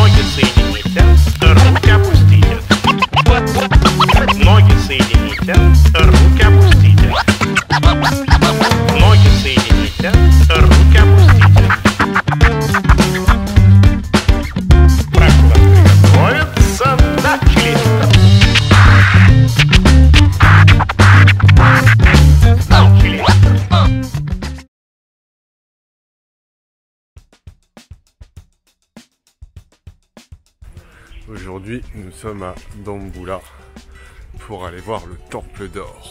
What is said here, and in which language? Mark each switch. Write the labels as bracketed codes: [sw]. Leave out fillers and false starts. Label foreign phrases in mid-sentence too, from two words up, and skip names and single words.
[ru] соедините, руки опустите. Ноги соедините, руки опустите. Ноги соедините, руки опустите. Проход приготовиться, начали. [fr] Aujourd'hui, nous sommes à Dambulla pour aller voir le Temple d'Or.